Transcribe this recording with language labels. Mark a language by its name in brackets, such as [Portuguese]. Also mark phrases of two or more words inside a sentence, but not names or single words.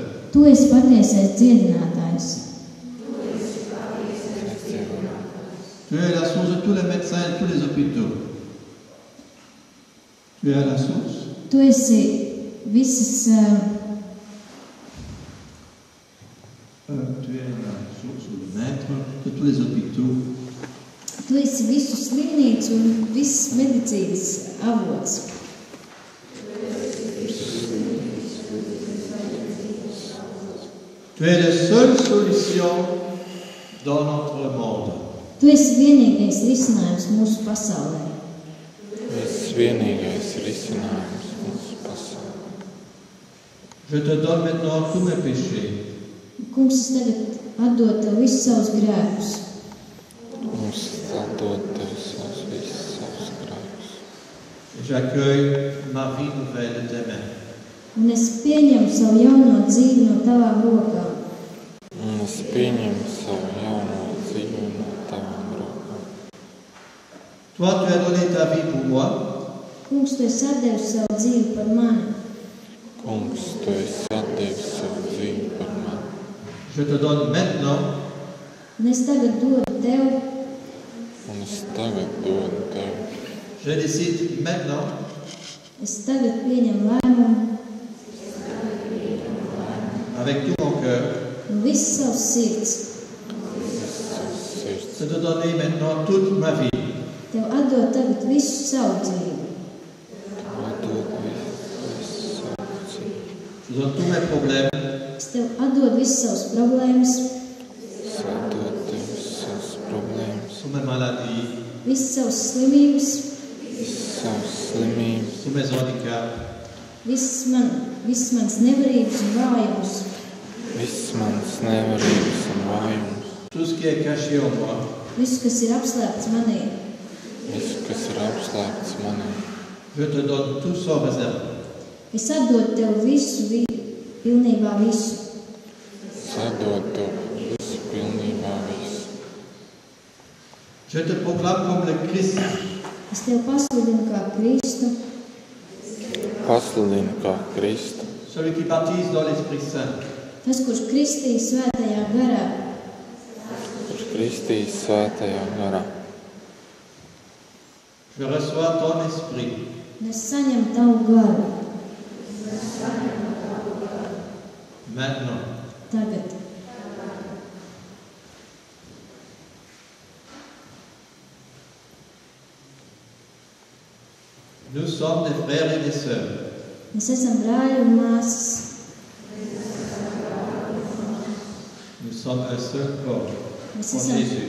[Latvian] Tu esi patiesais dziedinātājs. [French] Tu es la source de tous les médecins et de tous les hôpitaux. Tu es la source. [Latvian] Tu esi visas... [French] Tu es la source ou le maître de tous les hôpitaux. [Latvian] Tu esi visu slimnīcu un viss medicīnas avots. [French] Tu es la seule solution dans notre monde. [Latvian] Tu esi vienīgais risinājums mūsu pasaulē. Tu esi vienīgais risinājums mūsu pasaulē. [French] Je te donne maintenant tous mes péchés. [Latvian] Kungs, es tagad atdod tev visus savus grēkus. Mums atdod tev visus savus grēkus. [French] J'accueille ma vie nouvelle de tes mains. [Latvian] Un es pieņemu savu jauno dzīvi no tavām rokām. Un es pieņemu savu jauno dzīvi no tavām rokām. [French] Toi, tu as donné ta vie pour moi. [Latvian] Kungs, tu esi atdevis savu dzīvi par mani. Kungs, tu esi atdevis savu dzīvi par mani. [French] Je te donne maintenant. [Latvian] Un es tagad dodu tev. Un es tagad dodu tev. [French] Je décide maintenant. [Latvian] Es tagad pieņemu lēmumu. [French] Avec tout mon cœur. [Latvian] Un viss savs sirds. [French] De te donner maintenant toute ma vie. [Latvian] Tev atdod tagad visu savu dzīvi. Atdod visu savu dzīvi. [French] Je donne tous mes problèmes. [Latvian] Es tev atdod visus savus problēmas. Es atdod tev visus savus problēmas. [French] Toutes mes maladies. [Latvian] Visas savas slimības. Visas savas slimības. [French] Tous mes handicaps. [Latvian] Visas manas nevarības un vājums. Visas manas nevarības un vājums. [French] Tout ce qui est caché en moi. [Latvian] Visu, kas ir apslēpts manī. Visu, kas ir apslēpts manī. [French] Je te donne tout sans réserve. [Latvian] Es atdodu tev visu, pilnībā visu. Es atdodu tev visu, pilnībā visu. [French] Je te proclame comme le Christ. [Latvian] Es tev pasludinu kā Kristu. Pasludinu kā Kristu. [French] Celui qui baptise dans l'Esprit Saint. [Latvian] Tas, kurš kristīja svētajā garā. Kurš kristīs svētajā garā. [French] Je reçois ton esprit. [Latvian] Un es saņemu tavu garu. [French] Maintenant. [Latvian] Tagad. [French] Nous sommes des frères et des sœurs. [Latvian] Mēs esam brāļi un māsas. [French] Nous sommes un seul corps. [Latvian] Mēs [French] En [Latvian] esam [French] Jésus.